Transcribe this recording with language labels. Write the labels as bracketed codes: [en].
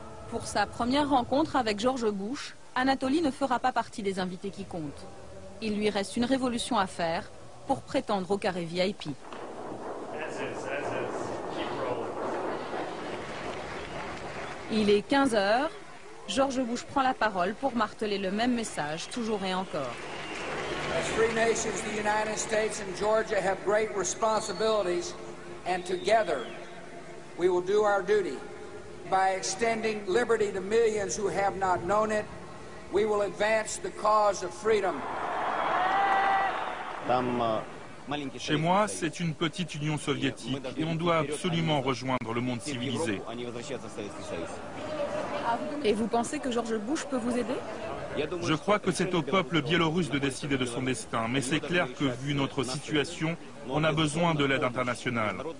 [fr] Pour sa première rencontre avec George Bush, Anatoly ne fera pas partie des invités qui comptent. Il lui reste une révolution à faire pour prétendre au carré VIP. Il est 15 h. George Bush prend la parole pour marteler le même message, toujours et encore. [en] As free nations, the United States and Georgia have great responsibilities, and together we will do our duty. By extending liberty to millions who have not known it, we will advance the cause of freedom. [fr] Chez moi, c'est une petite union soviétique et on doit absolument rejoindre le monde civilisé. Et vous pensez que George Bush peut vous aider? Je crois que c'est au peuple biélorusse de décider de son destin, mais c'est clair que vu notre situation, on a besoin de l'aide internationale.